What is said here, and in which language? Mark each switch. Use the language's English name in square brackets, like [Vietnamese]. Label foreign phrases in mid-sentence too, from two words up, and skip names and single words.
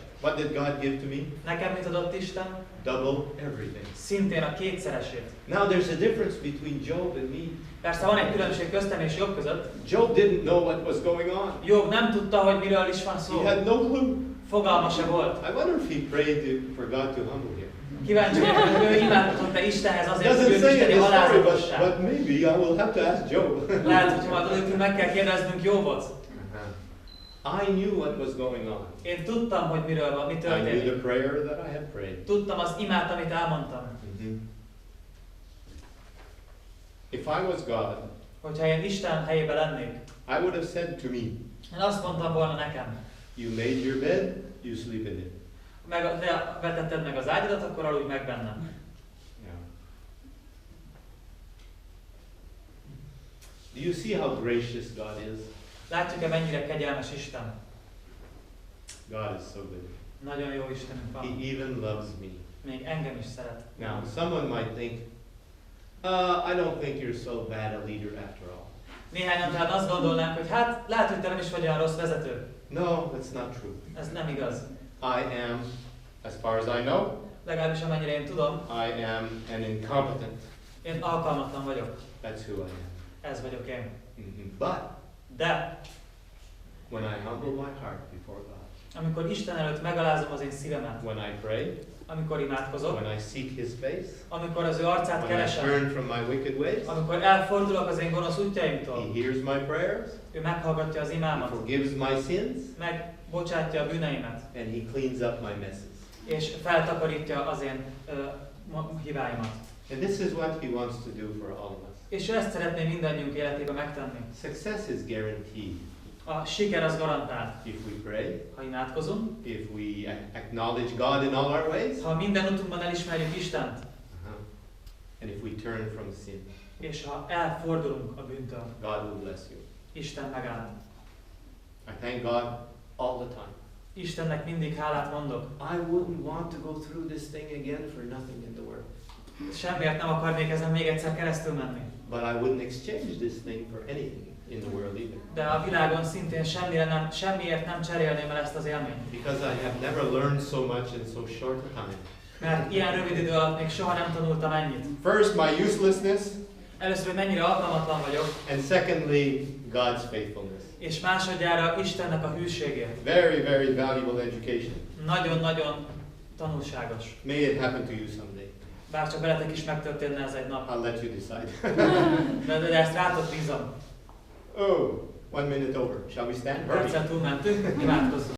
[English] What did God give to me? [Hungarian] Nekem mit adott Isten? [English] Double everything. [Hungarian] Szintén a kétszeresét. [English] Now there's a difference between Job and me. [Hungarian] Persze van egy különbség köztem és Jobb között. [English] Job didn't know what was going on. [Hungarian] Jobb nem tudta, hogy miről is van szó. [English] He had no clue. [Hungarian] Fogalma se volt. [English] I wonder if he prayed for God to humble him. [Hungarian] Kíváncsi vagyok, hogy ő imádkozott-e Istenhez azért, hogy [English] Doesn't [Hungarian] ő [English] say in [Hungarian] isteni [English] the story, [Hungarian] alázatosság. [English] but maybe I will have to ask Job. [Hungarian] Lehet, hogy majd odőttől meg kell kérdeznünk Jobbot. [English] I knew what was going on. [Hungarian] Én tudtam, hogy miről van, mi [English] I knew the [Hungarian] történik. [English] prayer that I had prayed. [Hungarian] Tudtam az imát, amit elmondtam. [English] If I was God, [Hungarian] Hogyha én Isten helyében lennék, [English] I would have said to me, [Hungarian] én azt mondtam volna nekem, [English] you made your bed, you sleep in it. [Hungarian] te vetetted meg az ágyadat, akkor aludj meg bennem. [English] Yeah. Do you see how gracious God is? [Hungarian] Látjuk-e, mennyire kegyelmes Isten? [English] God is so good. [Hungarian] Nagyon jó Istenünk [English] He [Hungarian] van. [English] even loves me. [Hungarian] Még engem is szeret. [English] Now, someone might think, I don't think you're so bad a leader after all. [Hungarian] Néhányan talán azt gondolnánk, hogy hát lehet, hogy te nem is vagy olyan rossz vezető. [English] No, that's not true. [Hungarian] Ez nem igaz. [English] I am, as far as I know, [Hungarian] Legalábbis amennyire én tudom, [English] I am an incompetent. [Hungarian] én alkalmatlan vagyok. [English] That's who I am. [Hungarian] Ez vagyok én. [English] But [Hungarian] De [English] when I humble my heart before God, [Hungarian] amikor Isten előtt megalázom az én szívemet, [English] when I pray, [Hungarian] amikor imádkozok, [English] when I seek His face, [Hungarian] amikor az ő arcát [English] when I [Hungarian] keresem, [English] turn from my wicked ways, [Hungarian] amikor elfordulok az én gonosz [English] He [Hungarian] útjaimtól, [English] hears my prayers, [Hungarian] ő meghallgatja az [English] He [Hungarian] imámat, [English] forgives my sins, [Hungarian] megbocsátja a bűneimet, [English] and He cleans up my messes. [Hungarian] és feltakarítja az én hibáimat. [English] And this is what He wants to do for all of us. [Hungarian] És ő ezt szeretné mindannyiunk életében megtenni. [English] Success is guaranteed [Hungarian] A siker az garantált. [English] if we pray, [Hungarian] Ha imádkozunk, [English] if we acknowledge God in all our ways, [Hungarian] ha minden utunkban elismerjük Istent, [English] and if we turn from sin. [Hungarian] és ha elfordulunk a bűntől, [English] God will bless you. [Hungarian] Isten megáld. [English] I thank God all the time. [Hungarian] Istennek mindig hálát mondok. [English] I wouldn't want to go through this thing again for nothing in the world. [Hungarian] Semmiért nem akarnék ezen még egyszer keresztül menni. [English] But I wouldn't exchange this thing for anything in the world either. [Hungarian] De a világon szintén semmiért nem cserélném el ezt az élményt. [English] Because I have never learned so much in so short a time. [Hungarian] Mert ilyen rövid idő alatt még soha nem tanultam ennyit. [English] First, my uselessness, [Hungarian] Először, hogy mennyire alkalmatlan vagyok, [English] and secondly, God's faithfulness. [Hungarian] és másodjára Istennek a hűségét. [English] Very, very valuable education. [Hungarian] Nagyon-nagyon tanulságos. [English] May it happen to you someday. [Hungarian] Bár csak veletek is megtörténne ez egy nap. [English] I'll let you decide. [Hungarian] De ezt rátok bízom. [English] Oh, 1 minute over. Shall we stand? Hurry. [Hungarian] Perccel túlmentünk, imádkozzunk.